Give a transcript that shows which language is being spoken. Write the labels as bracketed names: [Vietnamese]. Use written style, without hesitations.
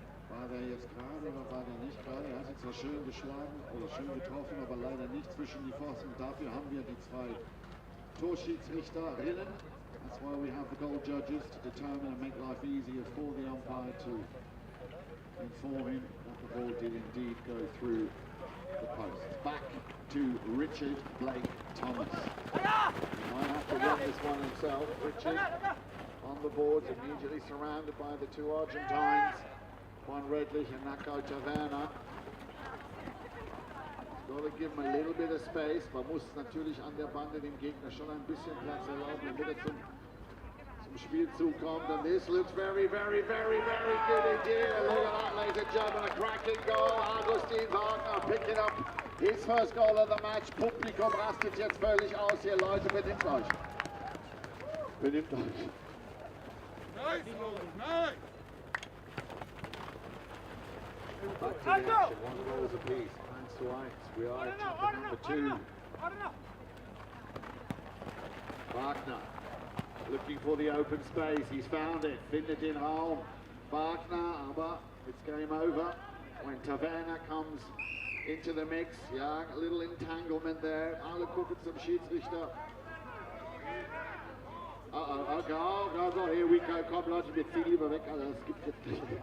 [German] War der jetzt gerade oder war der nicht gerade? Er hat ihn zwar schön geschlagen oder schön getroffen, aber leider nicht zwischen die Pfosten. Dafür haben wir die 2 Torschiedsrichterinnen. [English] That's why we have the goal judges to determine and make life easier for the umpire to inform him that the ball did indeed go through the post. Back to Richard Blake Thomas. He might have to run this one himself. Richard on the boards, immediately surrounded by the 2 Argentines, Juan Redlich and Naco Taverna. Got got to give him a little bit of space. [German] Man muss natürlich an der Bande dem Gegner schon ein bisschen Platz erlauben, damit er zum Spielzug kommt. [English] And this looks very, very, very, very good indeed. Look at that, ladies and gentlemen, a cracking goal. Augustin Wagner picking up his first goal of the match. [German] Publikum rastet jetzt völlig aus hier, Leute, benimmt euch. Benimmt euch. [English] Nice, nice. Back to the action, 1 goal apiece. Hands to Eins. We are at chapter number 2. Wagner looking for the open space. He's found it. [German] Findet den Raum. [English] Wagner, aber it's game over when Taverna comes into the mix. Ja, a little entanglement there. [German] Alle gucken zum Schiedsrichter. [English] Oh, here we go. [German] Komm Leute, wir ziehen lieber weg. Also, es gibt jetzt nicht.